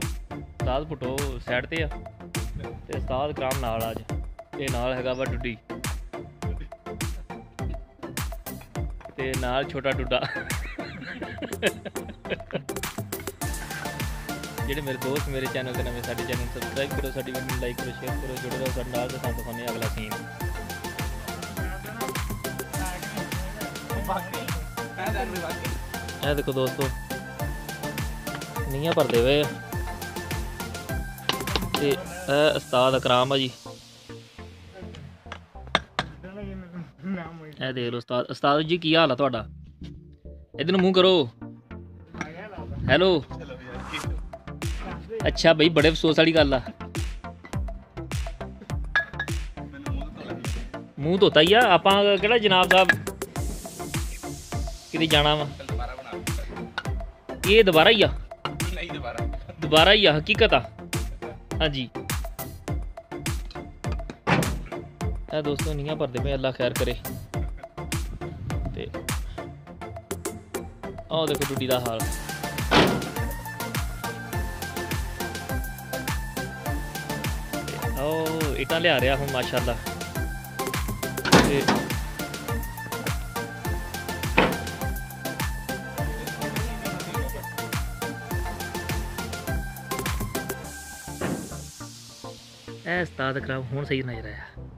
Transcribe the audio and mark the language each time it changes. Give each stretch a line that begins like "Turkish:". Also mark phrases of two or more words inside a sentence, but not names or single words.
Punjabi: ਉਸਤਾਦ ਭੁੱਟੋ ਸਾਈਡ ਤੇ ਆ ਤੇ ਉਸਤਾਦ ਅਕਰਾਮ ਨਾਲ ਅੱਜ ਤੇ ਨਾਲ ਹੈਗਾ ਵਾ ਡੁੱਡੀ ਤੇ ਨਾਲ ਛੋਟਾ ਡੁੱਡਾ। ਜਿਹੜੇ ਮੇਰੇ ਦੋਸਤ ਮੇਰੇ ਚੈਨਲ ਤੇ ਨਵੇਂ, ਸਾਡੇ ਚੈਨਲ ਸਬਸਕ੍ਰਾਈਬ ਕਰੋ, ਸਾਡੀ ਵੀਡੀਓ ਲਾਈਕ ਕਰੋ, ਸ਼ੇਅਰ ਕਰੋ, ਜੁੜੇ ਰਹੋ ਸਾਡੇ ਨਾਲ ਤੇ ਸਾਨੂੰ ਦਿਖਾਣੇ ਅਗਲਾ ਸੀਨ। ਇਹ ਦੇਖੋ ਦੋਸਤੋ ਨੀਹਾਂ ਭਰਦੇ ਹੋਏ ਤੇ ਇਹ ਉਸਤਾਦ ਅਕਰਾਮ ਆ ਜੀ। ਇਹ ਦੇਖ ਲਓ ਉਸਤਾਦ ਜੀ, ਕੀ ਹਾਲ ਆ ਤੁਹਾਡਾ?
Hindi: इधर मुँह करो, हेलो।
Punjabi: ਅੱਛਾ ਬਈ, ਬੜੇ ਅਫ਼ਸੋਸ ਵਾਲੀ ਗੱਲ ਆ। ਮੂੰਹ ਧੋਤਾ ਹੀ ਆ ਆਪਾਂ ਕਿਹੜਾ ਜਨਾਬ ਸਾਹਬ ਕਿਤੇ ਜਾਣਾ ਵਾ। ਯੇ ਦੋਬਾਰਾ ਹੀ ਆ, ਦੋਬਾਰਾ ਹੀ ਆ, ਹਕੀਕਤ ਆ। ਹਾਂ ਜੀ ਦੋਸਤੋ ਨੀਹਾਂ ਭਰਦੇ ਪਏ, ਅੱਲਾਹ ਖ਼ੈਰ ਕਰੇ। ਤੇ ਆਓ ਦੇਖੋ ਡੁੱਡੀ ਕਾ ਹਾਲ।
Hindi: आओ इटा लिया रहा हूँ माशाल्लाह।
Punjabi: ਉਸਤਾਦ ਅਕਰਾਮ ਹੁਣ ਸਹੀ ਨਜ਼ਰ ਆਇਆ।